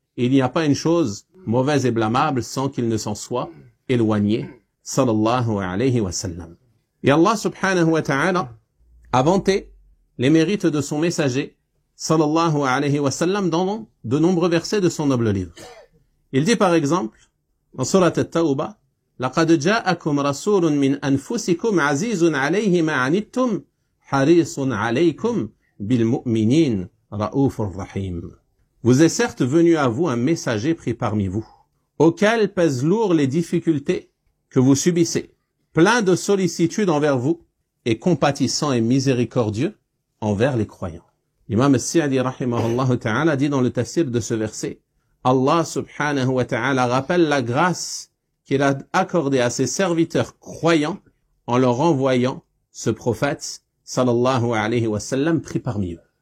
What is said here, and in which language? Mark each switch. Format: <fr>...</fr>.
<fr>Et il n'y a pas une chose mauvaise et blâmable sans qu'il ne s'en soit éloigné, sallallahu alayhi wa sallam. Et Allah subhanahu wa ta'ala a vanté les mérites de son messager, sallallahu alayhi wa sallam, dans de nombreux versets de son noble livre. Il dit par exemple, dans Surat At-Tawbah,</fr> <ar>لَقَدْ جَاءَكُمْ رَسُولٌ مِّنْ أَنفُسِكُمْ عَزِيزٌ عَلَيْهِ مَا عَنِتُّمْ حَرِيصٌ عَلَيْكُمْ بِالْمُؤْمِنِينَ رَءُوفٌ رَحِيمٌ.</ar> <fr>Vous est certes venu à vous un messager pris parmi vous, auquel pèsent lourd les difficultés que vous subissez, plein de sollicitude envers vous, et compatissant et miséricordieux envers les croyants. L'imam al-Sa'di rahimahullah ta'ala dit dans le tafsir de ce verset, Allah subhanahu wa ta'ala rappelle la grâce qu'il a accordée à ses serviteurs croyants en leur envoyant ce prophète sallallahu alayhi wa sallam pris parmi eux.</fr>